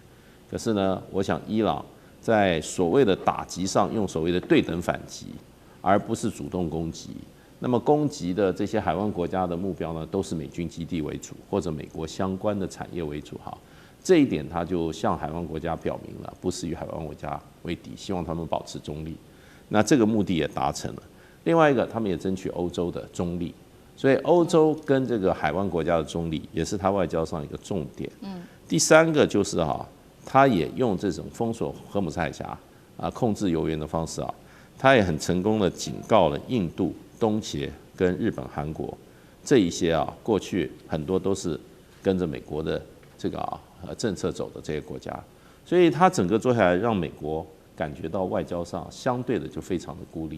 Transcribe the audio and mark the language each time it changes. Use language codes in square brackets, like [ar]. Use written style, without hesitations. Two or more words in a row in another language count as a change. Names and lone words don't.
[zh] 可是呢，我想伊朗在所謂的打擊上用所謂的對等反擊，而不是主動攻擊。那麼攻擊的這些海灣國家的目標呢，都是美軍基地為主，或者美國相關的產業為主這一點他就向海灣國家表明了，不是與海灣國家為敵，希望他們保持中立。那這個目的也達成了。另外一個，他們也爭取歐洲的中立，所以歐洲跟這個海灣國家的中立也是他外交上一個重點。第三個就是他也用這種封鎖荷姆斯海峽控制油源的方式他也很成功的警告了印度、東協跟日本、韓國這一些過去很多都是跟着美國的這個政策走的這些國家，所以他整個做下來，讓美國感覺到外交上相對的就非常的孤立。